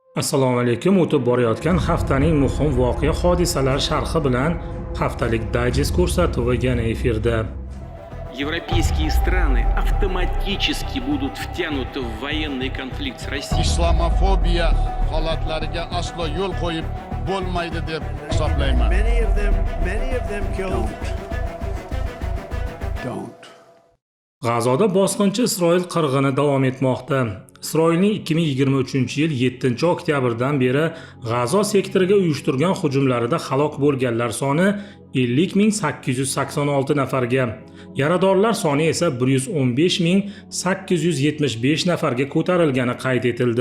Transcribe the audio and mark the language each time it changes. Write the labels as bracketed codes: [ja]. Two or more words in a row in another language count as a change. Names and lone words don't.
[uz] Assalomu alaykum. O'tib borayotgan haftaning muhim voqea hodisalar sharhi bilan haftalik dayjest ko'rsatuvi yana efirda. [ru] Европейские страны автоматически будут втянуты в военный конфликт с Россией. [uz] İslamofobiya holatlariga aslo yo'l qo'yib bo'lmaydi deb hisoblayman. [en] Many of them killed. Don't. [uz] G'azoda bosqinchi Isroil qirg'ini davom etmoqda. Isroilning 2023-yil 7-oktyabrdan beri G'azo sektoriga uyushtirgan hujumlarida halok bo'lganlar soni 50.886 nafarga, yaradorlar soni esa 115.875 nafarga ko'tarilgani qayd etildi.